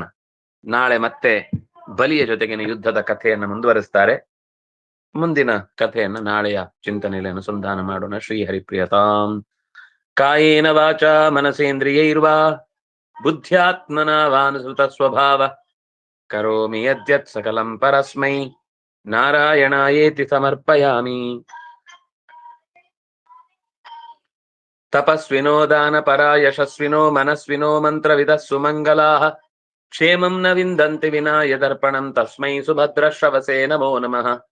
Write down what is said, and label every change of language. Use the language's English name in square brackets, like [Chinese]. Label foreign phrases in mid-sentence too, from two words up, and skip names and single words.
[Kannada] ನಾಳೆ ಮತ್ತೆ ಬಲಿಯ ಜೊತೆಗಿನ ಯುದ್ಧದ ಕಥೆಯನ್ನು ಮುಂದುವರಿಸ್ತಾರೆ. ಮುಂದಿನ ಕಥೆಯನ್ನು ನಾಳೆಯ ಚಿಂತನೆಯಲ್ಲಿ ಅನುಸಂಧಾನ ಮಾಡೋಣ. [Sanskrit] ಶ್ರೀ ಹರಿಪ್ರಿಯತಾಂ. ಕಾಯೇನ ವಾಚ ಮನಸೇಂದ್ರಿಯೈರ್ವಾ ಬುದ್ಧ್ಯಾತ್ಮನಾ ವಾನುಸೃತ ಸ್ವಭಾವ ಕರೋಮಿ ಯದ್ಯತ್ ಸಕಲಂ ಪರಸ್ಮೈ ನಾರಾಯಣಾಯೇತಿ ಸಮರ್ಪಯಾಮಿ. ತಪಸ್ವಿನೋ ದಾನಪರಾ ಯಶಸ್ವಿನೋ ಮನಸ್ವಿನೋ ಮಂತ್ರವಿದಃ ಸುಮಂಗಲಾಃ ಕ್ಷೇಮಂ ನ ವಿಂದಂತಿ ವಿನಾ ಯದರ್ಪಣಂ ತಸ್ಮೈ ಸುಭದ್ರಶ್ರವಸೇ ನಮೋ ನಮಃ.